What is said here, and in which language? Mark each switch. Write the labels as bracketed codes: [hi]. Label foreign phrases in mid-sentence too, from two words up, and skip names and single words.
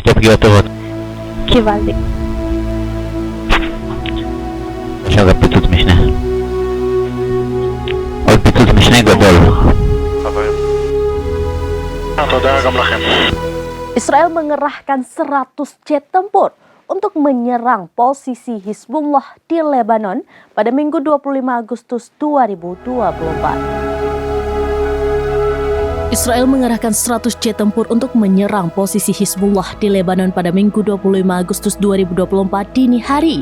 [he] יופי טובות. קיבלתי. עכשיו גם פיצוץ משנה. עוד פיצוץ משנה גדול. חברים. תודה גם לכם. [id] Israel mengerahkan 100 jet tempur untuk menyerang posisi Hizbullah di Lebanon pada Minggu 25 Agustus 2024. Israel mengerahkan 100 jet tempur untuk menyerang posisi Hizbullah di Lebanon pada Minggu 25 Agustus 2024 dini hari.